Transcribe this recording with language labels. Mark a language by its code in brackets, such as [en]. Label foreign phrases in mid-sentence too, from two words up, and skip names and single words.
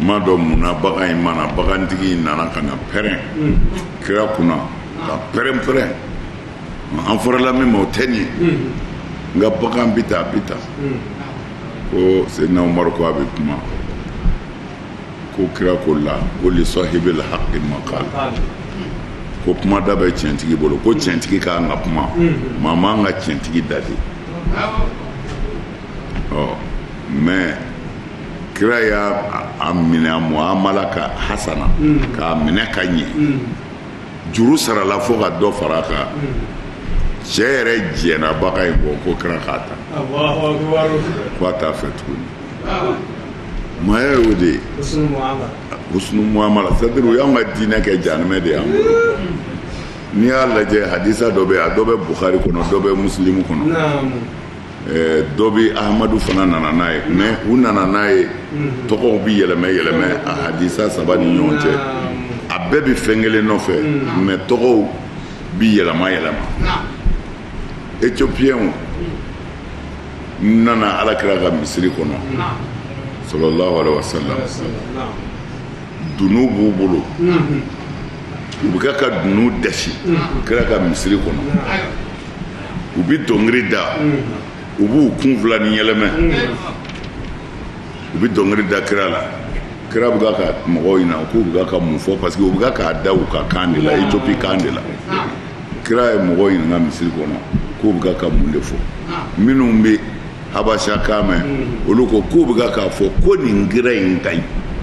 [bm] ma dɔn munna bagan in mana bagantigi nana ka na pɛrɛn kira kunna ka pɛrɛn an fɔrala min ma o tɛ nin ye nka bagan bi ta ko Seydina Umaru ko a bɛ kuma ko kira ko la ko [ar] لصاحب الحق مقال [bm] ko kuma da bɛ tiɲɛtigi bolo ko tiɲɛtigi ka kan ka kuma maa man ka tiɲɛtigi dali mais kira y'a minɛ a muamala ka hasana k'a minɛ ka ɲɛ juru sarala fo ka dɔ fara a kan cɛ yɛrɛ jɛnna bagan in kɔ ko kira k'a ta ko a t'a fɛ tuguni maaya y'o de ye [ar] حسن المعاملة [fr] c'est-à-dire [bm] u y'anw ka diinɛ kɛ janimɛ de y'an bolo n'i y'a lajɛ hadisa dɔ bɛ yen a dɔ bɛ Bukhari kɔnɔ dɔ bɛ Muslim kɔnɔ dɔ bɛ Ahmadu fana nana n'a ye mais u nana n'a ye tɔgɔw bi yɛlɛmɛ a hadisa 3 ni ɲɔgɔn cɛ a bɛɛ bɛ fɛn kelen nɔfɛ mais tɔgɔw bi yɛlɛma Éthiopiens nana Alakira ka misiri kɔnɔ [ar] صلى الله عليه وسلم [bm] dunu b'u bolo u bɛ ka dunu dasi kira ka misiri kɔnɔ u bɛ dɔnkili da u b'u kun fila ni yɛlɛmɛ u bɛ dɔnkili da kira la kira bɛ ka mɔgɔw ɲina k'u bɛ ka mun fɔ [fr] parce que [bm] u bɛ ka da u ka kan de la Éthiopie kan de la kira ye mɔgɔw ɲininka misiri kɔnɔ k'u bɛ ka mun de fɔ minnu bɛ Habasha kan mɛn olu ko k'u bɛ ka fɔ ko nin kira in ka ɲi